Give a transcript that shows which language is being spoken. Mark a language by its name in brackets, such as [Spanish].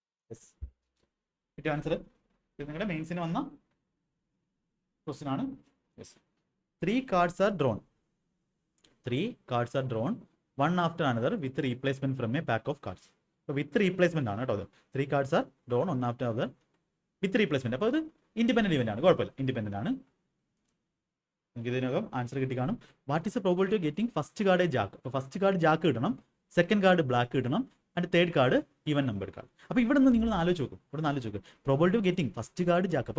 [Malayalam] Yes, കിട്ടിയ answer. ഇത് നിങ്ങളുടെ മെയിൻസിന് വന്ന ക്വസ്റ്റ്യൻ ആണ്. [English] Yes, 3 cards are drawn. 3 cards are drawn one after another with replacement from a pack of cards. [Malayalam] അപ്പോൾ വിത്ത് replacement ആണ് കേട്ടോ അത്. [English] 3 cards are drawn one after another with replacement. [Malayalam] അപ്പോൾ അത് ഇൻഡിപെൻഡന്റ് ഇവന്റ് ആണ്, കുഴപ്പമില്ല, ഇൻഡിപെൻഡന്റ് ആണ്. നിങ്ങൾക്ക് ഇതിനകം ആൻസർ കിട്ടി കാണും. [English] What is the probability of getting first card jack? [Malayalam] അപ്പോൾ ഫസ്റ്റ് കാർഡ് ജാക്ക് കിട്ടണം, സെക്കൻഡ് കാർഡ് ബ്ലാക്ക് കിട്ടണം, and third card even number card. അപ്പോൾ ഇവിടെ നിന്ന് നിങ്ങൾ ആലോചിച്ച് നോക്കും, [English] Probability of getting first card jack.